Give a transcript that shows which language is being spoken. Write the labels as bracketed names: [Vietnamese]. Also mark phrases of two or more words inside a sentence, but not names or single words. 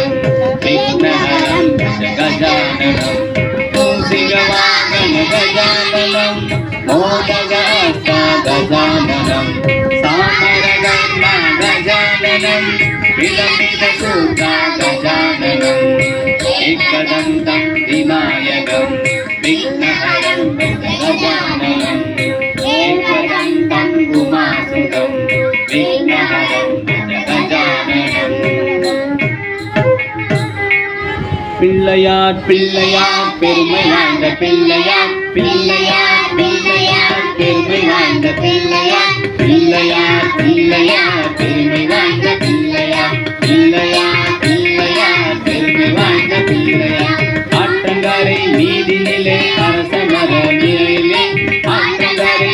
[Sanskrit] विघ्नहरं भज गजाननम् मूषिकवाहन गजाननं मोदगास्ता गजाननं सामरगर्मा गजाननं विलम्बितसूता गजाननम् एकदन्तं विनायकं विघ्नहरं भज गजाननम् एकदन्तं उमासुतं विघ्नहरं भज गजाननम् [Tamil] பிள்ளையார் பிள்ளையார் பெருமை வாய்ந்த பிள்ளையார் பிள்ளையார் பிள்ளையார் பெருமை வாய்ந்த பிள்ளையார் பிள்ளையார் பிள்ளையார் பெருமை வாய்ந்த பிள்ளையார் பிள்ளையார் பிள்ளையார் பெருமை வாய்ந்த பிள்ளையார் ஆற்றங்கரை நீதினிலே அரசமர நிழலிலே ஆற்றங்கரை